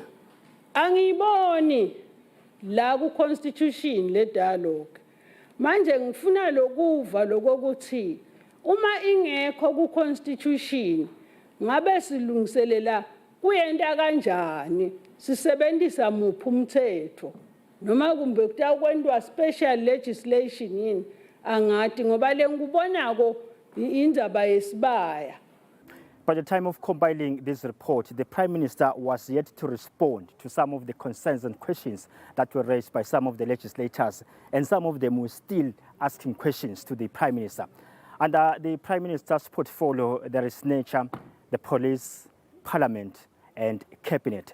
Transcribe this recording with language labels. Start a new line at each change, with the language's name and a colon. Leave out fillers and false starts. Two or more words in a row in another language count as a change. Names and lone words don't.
Swati: angiboni la ku constitution le dialogue manje ngifuna lokuva lokuthi uma ingekho ku constitution ngabe silungiselela kuyenta kanjani sisebenzisa muphi umthetho noma kumbe kutakwendwa
English: special legislation
Swati: yini angati ngoba lengubonako indzaba yesibaya.
English: By the time of compiling this report, the Prime Minister was yet to respond to some of the concerns and questions that were raised by some of the legislators, and some of them were still asking questions to the Prime Minister. Under the Prime Minister's portfolio, there is nature, the police, Parliament, and Cabinet.